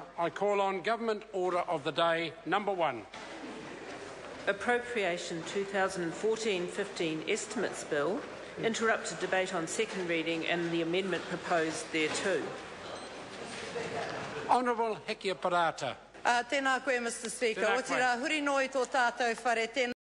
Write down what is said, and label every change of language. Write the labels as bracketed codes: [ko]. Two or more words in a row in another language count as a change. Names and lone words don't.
[en] I call on Government Order of the Day, number 1. Appropriation 2014-15 Estimates Bill. Interrupted debate on second reading and the amendment proposed thereto. Honourable Hekia Parata. [mi] Tēnā koe, [en] Mr Speaker. [mi] O tira huri noi tō tātou whare, tēnā